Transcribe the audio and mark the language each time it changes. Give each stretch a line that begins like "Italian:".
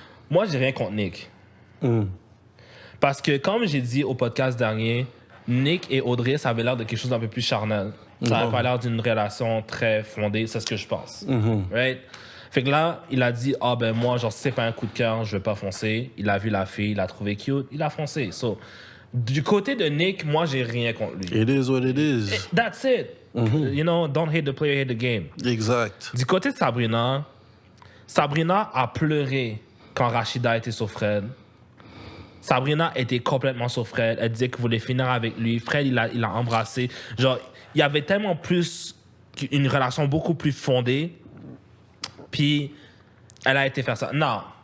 French: Moi, j'ai rien contre Nick. Parce que, comme j'ai dit au podcast dernier, Nick et Audrey, ça avait l'air de quelque chose d'un peu plus charnel. Ça n'avait pas l'air d'une relation très fondée, c'est ce que je pense. Right? Fait que là, il a dit, ah ben moi, genre, c'est pas un coup de cœur, je vais pas foncer. Il a vu la fille, il a trouvé cute, il a foncé. So, Du côté de Nick, moi, j'ai rien contre lui.
English: It is what it is. That's it. You know, don't hate the player, hate the game.
French: Exact. Du côté de Sabrina, Sabrina a pleuré quand Rachida était sur Fred. Sabrina était complètement sur Fred. Elle disait qu'elle voulait finir avec lui. Fred, il l'a embrassé. Genre, il y avait tellement plus... Une relation beaucoup plus fondée. Puis, elle a été faire ça. Non.